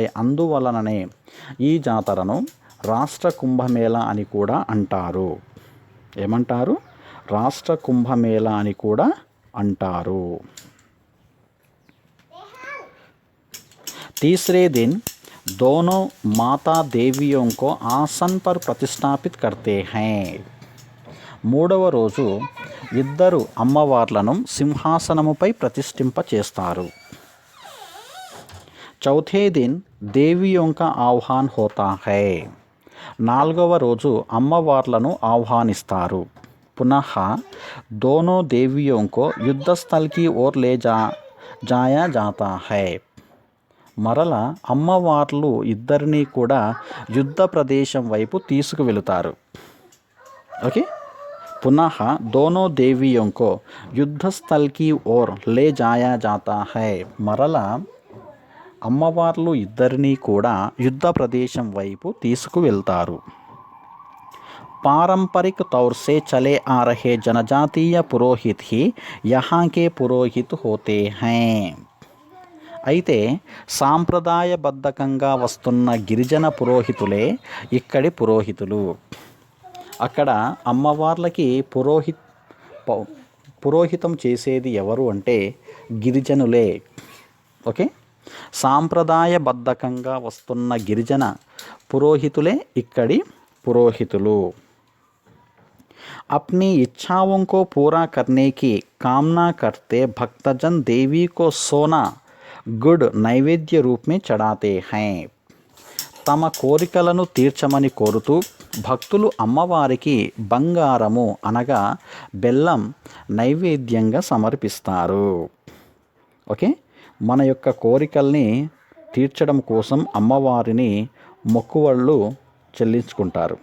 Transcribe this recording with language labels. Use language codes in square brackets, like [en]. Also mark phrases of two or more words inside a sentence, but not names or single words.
[te] అందువలననే ఈ జాతరను రాష్ట్ర కుంభమేళా అని కూడా అంటారు. ఏమంటారు? రాష్ట్ర కుంభమేళా అని కూడా అంటారు. [hi] तीसरे दिन दोनों माता देवियों को आसन पर प्रतिष्ठापित करते हैं. [te] మూడవ రోజు ఇద్దరు అమ్మవార్లను సింహాసనముపై ప్రతిష్ఠింప చేస్తారు. [hi] चौथे दिन देवियों का आह्वान होता है. [te] నాలుగవ రోజు అమ్మవార్లను ఆహ్వానిస్తారు. [hi] पुनः दोनों देवियों को युद्धस्थल की ओर ले जाया जाता है. [te] మరల అమ్మవార్లు ఇద్దరినీ కూడా యుద్ధ ప్రదేశం వైపు తీసుకువెళుతారు. ఓకే. [hi] पुनः दोनों देवियों को युद्धस्थल की ओर ले जाया जाता है. [te] మరలా అమ్మవార్లు ఇద్దరినీ కూడా యుద్ధ ప్రదేశం వైపు తీసుకువెళ్తారు. [hi] पारंपरिक तौर से चले आ रहे जनजातीय पुरोहित ही यहाँ के पुरोहित होते हैं. [te] అయితే సాంప్రదాయబద్ధకంగా వస్తున్న గిరిజన పురోహితులే ఇక్కడి పురోహితులు. అక్కడ అమ్మవార్లకి పురోహితం చేసేది ఎవరు అంటే గిరిజనులే. ఓకే, సాంప్రదాయబద్ధకంగా వస్తున్న గిరిజన పురోహితులే ఇక్కడి పురోహితులు. [hi] अपनी इच्छाओं को पूरा करने की कामना करते भक्तजन देवी को सोना गुड़ नैवेद्य रूप में చడాతే हैं. [te] తమ కోరికలను తీర్చమని కోరుతూ భక్తులు అమ్మవారికి బంగారము అనగా బెల్లం నైవేద్యంగా సమర్పిస్తారు. ఓకే, మన యొక్క కోరికల్ని తీర్చడం కోసం అమ్మవారిని మొక్కువళ్ళు చెల్లించుకుంటారు.